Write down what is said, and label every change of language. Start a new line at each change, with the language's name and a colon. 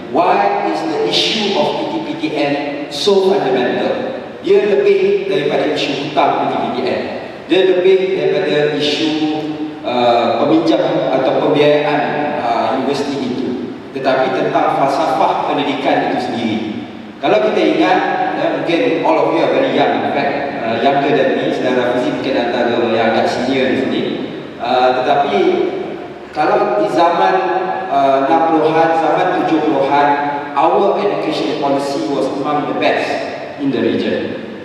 English: Why is the issue of PTPTN so fundamental?
Malay: Dia lebih daripada isu hutang PTPTN. Dia lebih daripada isu peminjam atau pembiayaan universiti itu. Tetapi tentang falsafah pendidikan itu sendiri. Kalau kita ingat, mungkin
English: all of you are very young, in fact, younger than me.
Malay: Saudara Rafizi mungkin antara yang agak senior di sini. Tetapi kalau di zaman 60-an, zaman 70-an,
English: our education policy was among the best in the region.